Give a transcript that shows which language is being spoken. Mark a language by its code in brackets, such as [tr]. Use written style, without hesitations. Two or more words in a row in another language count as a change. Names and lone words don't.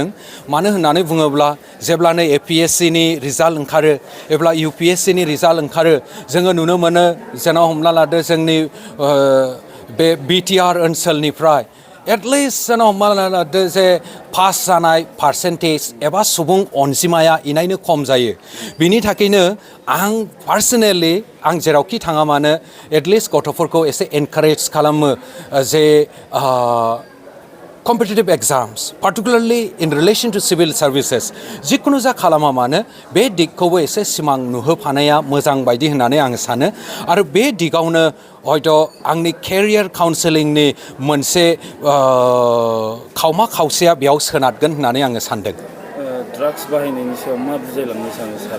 [brx] मानो होननानै बुङोब्ला जेब्लानो APSCनि रिजाल्ट ओंखारो एब्ला UPSCनि रिजाल्ट ओंखारो जोङो नुनो मोनो जेन' हमना लादो जोंनि बे BTR ओनसोलनिफ्राय एटलिस्ट जेन' हमना लादो जे पास जानाय पार्सेन्टेज एबा सुबुं अनजिमाया इनायनो खम जायो। बिनि थाखायनो आं पार्सनेलि आं जेरावखि थाङा मानो एटलिस्ट गथ'फोरखौ एसे एनकारेज खालामो जे [en] competitive exams, particularly in relation to civil services, [brx] जिखुनु जा खालामा मानो बे दिगखौबो एसे सिमां नुहोफानाया मोजां बायदि होननानै आं सानो आरो बे दिगावनो हयथ' आंनि [en] career counselling [brx] मोनसे खावमा खावसेया बेयाव सोनारगोन होननानै आङो सानदों। ड्राग्स बाहायनायनि सायाव मा बुजायलांनो सानो सारा?